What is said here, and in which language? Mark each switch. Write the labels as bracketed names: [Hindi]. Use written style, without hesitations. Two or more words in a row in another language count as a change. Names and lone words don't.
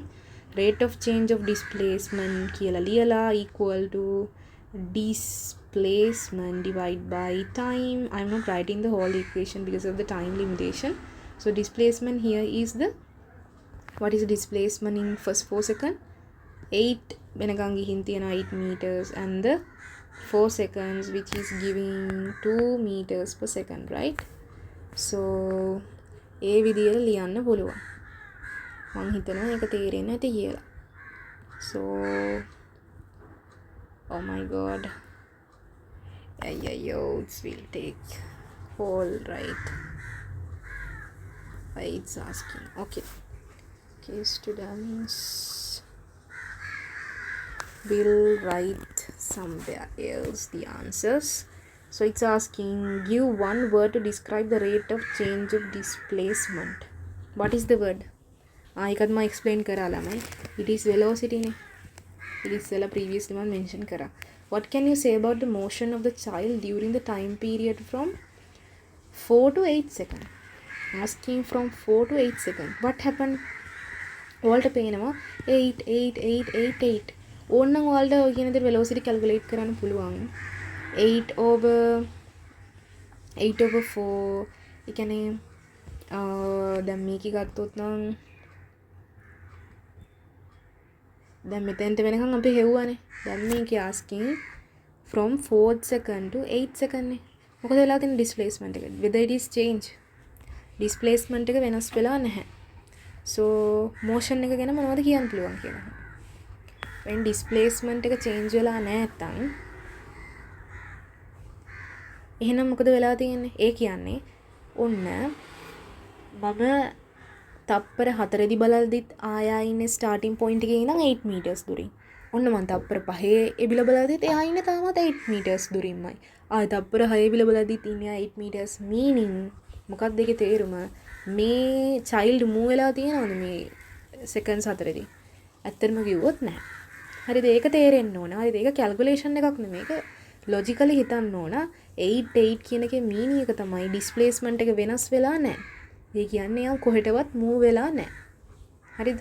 [English] Rate of change of displacement [Sinhala] කියලා ලියලා [English] equal to displacement divided by time. I'm not writing the whole equation because of the time limitation. So displacement here is the, what is the displacement in first 4 second? 8 [Sinhala] වෙනකන් ගිහින් තියෙනවා [English] 8 meters and the 4 seconds which is giving 2 meters per second, right? [Sinhala] So ඒ විදියට ලියන්න පුළුවන්. මං හිතනවා ඒක තේරෙන්නේ නැති කියලා. [English] So oh my god, it will take all right. It's asking. Okay. Students will write somewhere else the answers. So it's asking, give one word to describe the rate of change of displacement. What is the word? [Sinhala] එකත් මම explain කරා ළමයි. [English] It is velocity නේ. It is previously one mention kara. What can you say about the motion of the child during the time period from 4 to 8 seconds? Asking from 4 to 8 seconds. What happened? [Sinhala] ඔයාලට පේනවා 8 8 8 8 8. ඕනනම් ඔයාලට ඔය කියන දේ velocity calculate කරන්න පුළුවන්. [English] 8 over 4. [Sinhala] ඒ කියන්නේ දැන් මේක ගත්තොත් නම් දැන් මෙතෙන්ට වෙනකන් අපි හෙව්වනේ. දැන් මේක [English] asking from 4 second to 8 second [Sinhala] නේ. මොකද වෙලා තියෙන displacement එක? [English] whether it is change. displacement [Sinhala] එක වෙනස් වෙලා නැහැ. [English] so motion [Sinhala] එක ගැන මොනවද කියන්න පුළුවන් කියලා. [English] when displacement [Sinhala] එක change වෙලා නැත්නම් එහෙනම් මොකද වෙලා තියෙන්නේ? ඒ කියන්නේ ඔන්න මම තප්පර 4දී බලද්දිත් ආයා ඉන්නේ [English] starting point [Sinhala] එකේ ඉඳන් 8 meters දුරින්. ඔන්න මම තප්පර 5 එබිල බලද්දිත් එයා ඉන්නේ තාමත් 8 meters දුරින්මයි. ආය තප්පර 6 එබිල බලද්දිත් ඉන්නේ 8 meters. meaning මොකක්ද ඒකේ තේරුම? මේ child move වෙලා තියෙනවද මේ seconds 4දී? ඇත්තටම කිව්වොත් නැහැ. හරිද? ඒක තේරෙන්න ඕන. හරිද? ඒක calculation එකක් නෙමෙයි. ඒක logically හිතන්න ඕන. 8 8 කියන එකේ meaning එක තමයි displacement එක වෙනස් වෙලා නැහැ. ඒ කියන්නේ යා කොහෙටවත් move වෙලා නැහැ. හරිද?